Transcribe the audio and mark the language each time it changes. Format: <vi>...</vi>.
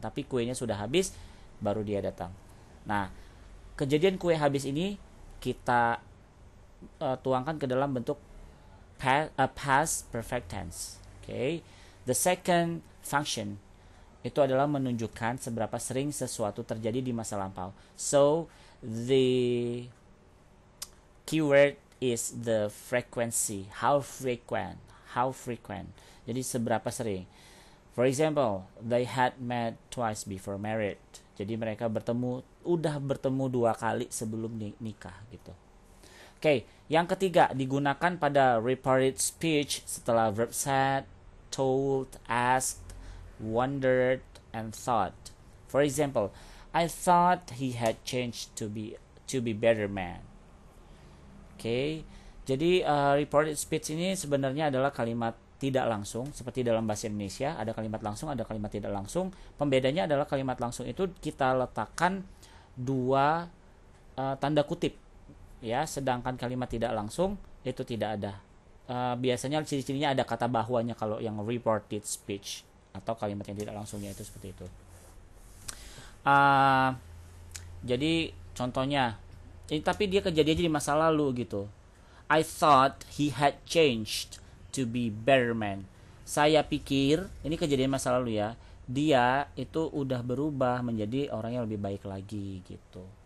<id>Tapi kuenya sudah habis, baru dia datang. Nah, kejadian kue habis ini kita tuangkan ke dalam bentuk past perfect tense. Okay.</id> <en>The second function</en> <id>itu adalah menunjukkan seberapa sering sesuatu terjadi di masa lampau.</id> <en>So the keyword is the frequency. How frequent?</en> <id>Jadi seberapa sering.</id> <en>For example, they had met twice before married.</en> <id>Jadi mereka udah bertemu 2 kali sebelum nikah gitu. Oke, yang ketiga digunakan pada reported speech setelah verb said, told, asked, wondered, and thought.</id> <en>For example, I thought he had changed to be better man.</en> <id>Oke, jadi reported speech ini sebenarnya adalah kalimat tidak langsung, seperti dalam bahasa Indonesia ada kalimat langsung, ada kalimat tidak langsung. Pembedanya adalah kalimat langsung itu kita letakkan 2 tanda kutip. Ya, sedangkan kalimat tidak langsung itu tidak ada. Biasanya ciri-cirinya ada kata bahwanya kalau yang reported speech atau kalimat yang tidak langsungnya itu seperti itu. Jadi contohnya, tapi dia kejadiannya di masa lalu gitu.</id> <en>I thought he had changed to be better man.</en> <id>Saya pikir, ini kejadian masa lalu ya, dia itu udah berubah menjadi orang yang lebih baik lagi gitu.</id>